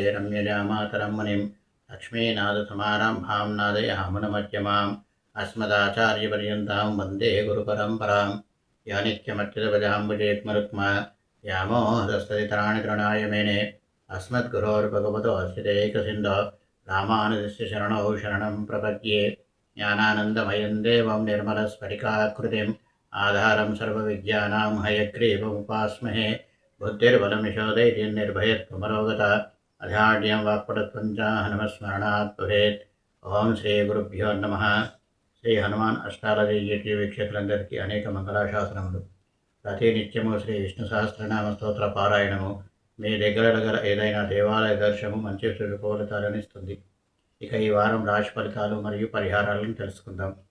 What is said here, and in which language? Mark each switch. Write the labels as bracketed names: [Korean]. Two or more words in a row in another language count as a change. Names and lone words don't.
[Sanskrit] रम्यजामातरं मुनिं लक्ष्मीनाथसमारम्भां नादयामुनमध्यमाम् अस्मदाचार्यपर्यन्तां वन्दे गुरुपरम्परां या नित्यमच्युतपदाम्बुजयुग्मरुक्मा व्यामोहदस्तदितराणि तृणाय मेने अस्मद्गुरोर्भगवतोऽस्य दैकसिन्धो रामानुजस्य शरणौ शरणं प्रपद्ये ज्ञानानन्दमयं देवं निर्मलस्फटिकाकृतिम् आधारं सर्वविद्यानां हयग्रीवमुपास्महे बुद्धिर्बलमिषोधैर्यनिर्भयत्वमरोगता अधाढ्यं वाक्पटुत्वं च हनुमस्मरणात् भवेत् ఓం శ్రీ గురుభ్యో నమః. [Telugu] శ్రీ హనుమాన్ అష్టాలజీ యూట్యూబ్ వీక్షకులందరికీ అనేక మంగళాశాసనములు. ప్రతి నిత్యము శ్రీ విష్ణు సహస్రనామ స్తోత్ర పారాయణము మీ దగ్గర ఏదైనా దేవాలయ దర్శనము మంచి ఫలితాలను ఇస్తుంది. ఇక ఈ వారం రాశి ఫలితాలు మరియు పరిహారాలను తెలుసుకుందాం.